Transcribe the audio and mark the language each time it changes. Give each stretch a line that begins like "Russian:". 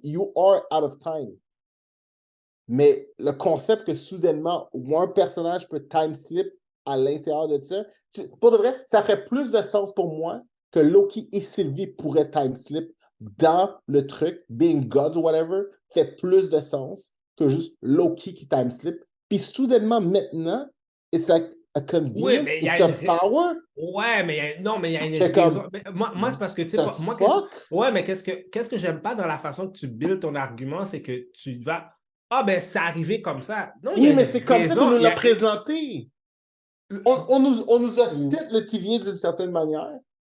English: You are out of time.
French: Mais le concept que soudainement, un personnage peut time slip à l'intérieur de ça, pour de vrai, ça ferait plus de sens pour moi que Loki et Sylvie pourraient time slip dans le truc,
English: being gods or whatever,
French: fait plus de sens que juste Loki qui time slip. Puis soudainement, maintenant,
English: it's like a convenience, it's a power.
French: Ouais, mais il y a une raison. Moi, c'est parce que, tu sais, mais qu'est-ce que j'aime pas dans la façon que tu builds ton argument, c'est que tu vas, ben, c'est arrivé comme ça. Non, oui, mais c'est comme ça qu'on nous l'a présenté. On nous a fait le TVA d'une certaine manière.